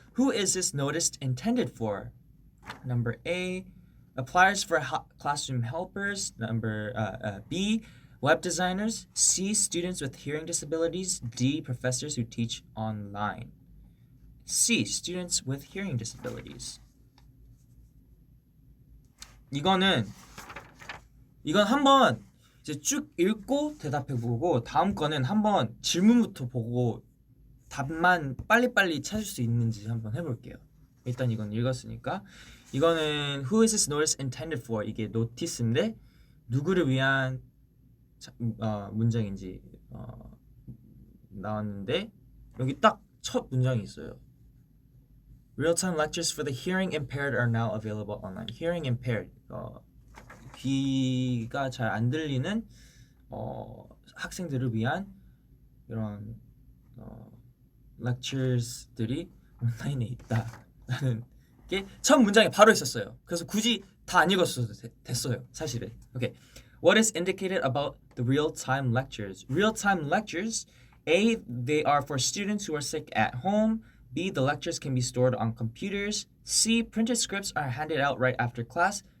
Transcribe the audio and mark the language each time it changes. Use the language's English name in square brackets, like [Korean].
[English] Who is this notice intended for? Number A, applies for classroom helpers. Number B, web designers. C, students with hearing disabilities. D, professors who teach online. C, students with hearing disabilities. [Korean] 이건 한번 이제 쭉 읽고 대답해보고 다음 거는 한번 질문부터 보고 답만 빨리빨리 찾을 수 있는지 한번 해볼게요. 일단 이건 읽었으니까. [English] 이거는 Who is this notice intended for? [Korean] 이게 노티스인데 누구를 위한 문장인지 나왔는데 여기 딱 첫 문장이 있어요. [English] Real-time lectures for the hearing impaired are now available online. [Korean] Hearing impaired, 귀가 잘 안 들리는 학생들을 위한 이런 lectures들이 온라인에 있다라는 게 첫 문장에 바로 있었어요. 그래서 굳이 다 안 읽었어도 됐어요, 사실은. [English] Okay. What is indicated about the real-time lectures? Real-time lectures, A, they are for students who are sick at home. B, the lectures can be stored on computers. C, printed scripts are handed out right after class.